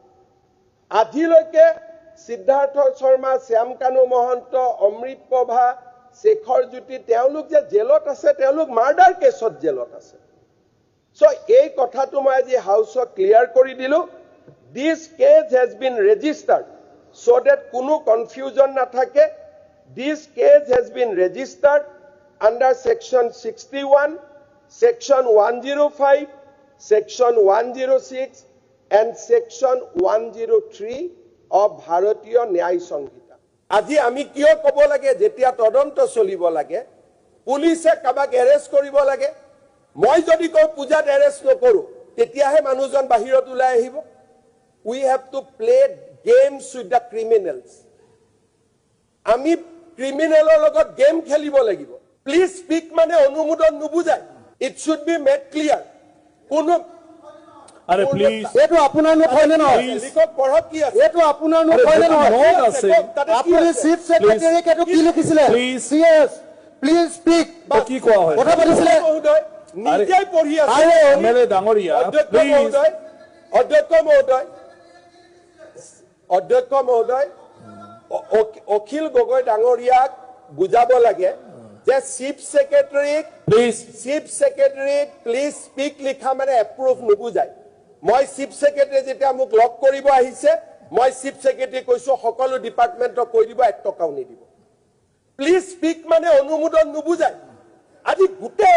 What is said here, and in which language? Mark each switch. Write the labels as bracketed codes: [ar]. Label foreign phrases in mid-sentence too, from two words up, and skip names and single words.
[as] আজিলৈকে সিদ্ধাৰ্থ শৰ্মা শ্যাম কানু মহন্ত অমৃত প্ৰভা শেখৰ জ্যোতি তেওঁলোক যে জেলত আছে তেওঁলোক মাৰ্ডাৰ কেছত জেলত আছে সো এই কথাটো মই আজি হাউসক ক্লিয়াৰ কৰি দিলো [en] this case has been registered so that [as] কোনো confusion নাথাকে [en] this case has been registered under section 61 section 105 section 106 and section 103 of bharatiya nyay sanhita [as] আজি আমি কিয় কব লাগে যেতিয়া তদন্ত চলিব লাগে পুলিশে কাবাক এৰেষ্ট কৰিব লাগে মই যদি কও পূজাত এৰেষ্ট নকৰো তেতিয়াহে মানুহজন বাহিৰত ওলাই আহিব [en] we have to play games with the criminals [as] আমি ক্রিমিনালৰ লগত গেম খেলিব লাগিব [en] please speak [as] মানে অনুমোদন নুবুজায় [en] it should be made clear [as] কোনো আরে প্লিজ এটো আপোনাৰ নোট হয়নে নহয় লিখক পঢ়ক কি আছে এটো আপোনাৰ নোট হয়নে নহয় নোট আছে আপুনি চিফ সেক্ৰেটাৰী কেটো কি লিখিছিলে প্লিজ [en] CS please speak [as] বা কি কোৱা হয় কথা পাতিছিলে মহোদয় নিজেই পঢ়ি আছে এমএলএ ডাঙৰীয়া প্লিজ অধ্যক্ষ মহোদয় অখিল গগৈ ডাঙৰীয়াক বুজাব লাগে যে চিফ সেক্ৰেটাৰীক [en] please speak [as] লিখা মানে এপ্ৰুভ নুবুজায় মই চিফ সেক্ৰেটাৰী যেতিয়া মোক লক কৰিব আহিছে মই চিফ সেক্ৰেটাৰী কৈছো সকলো ডিপাৰ্টমেণ্টক কৈ দিব 1 টকাও নিদিব [en] please speak [as] মানে অনুমোদন নুবুজায় আজি গোটেই